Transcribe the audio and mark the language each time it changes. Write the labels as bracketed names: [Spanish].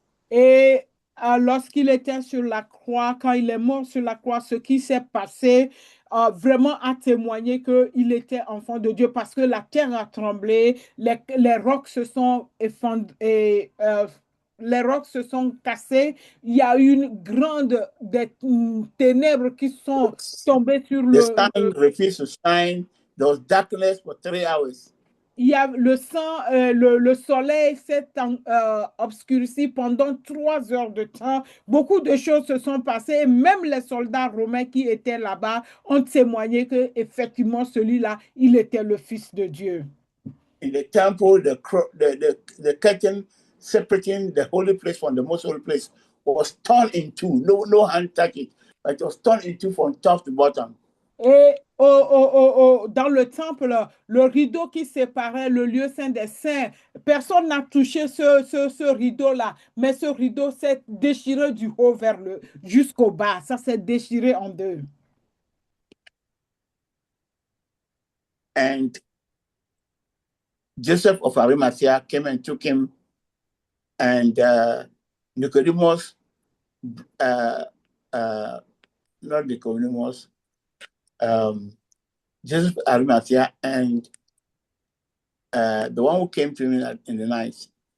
[French] Et lorsqu'il était sur la croix, quand il est mort sur la croix, ce qui s'est passé vraiment a témoigné qu'il était enfant de Dieu parce que la terre a tremblé, les rocs se sont effondrés, les rocs se sont cassés. Il y a eu une grande ténèbres qui sont tombées sur [English] The sun refused to shine. There was darkness for 3 hours. [French] Il y a le soleil s'est obscurci pendant 3 heures de temps. Beaucoup de choses se sont passées. Même les soldats romains qui étaient là-bas ont témoigné que effectivement celui-là, il était le Fils de Dieu. [English] In the temple, the curtain separating the holy place from the most holy place was torn in two. No hand touched it, but it was torn in two from top to bottom. [French] Et dans le temple, le rideau qui séparait le lieu saint des saints, personne n'a touché ce rideau-là, mais ce rideau s'est déchiré du haut vers le jusqu'au bas. Ça s'est déchiré en deux. [English] And Joseph of Arimathea came and took him, and Nicodemus, not Nicodemus, Joseph of Arimathea, and the one who came to him in the night.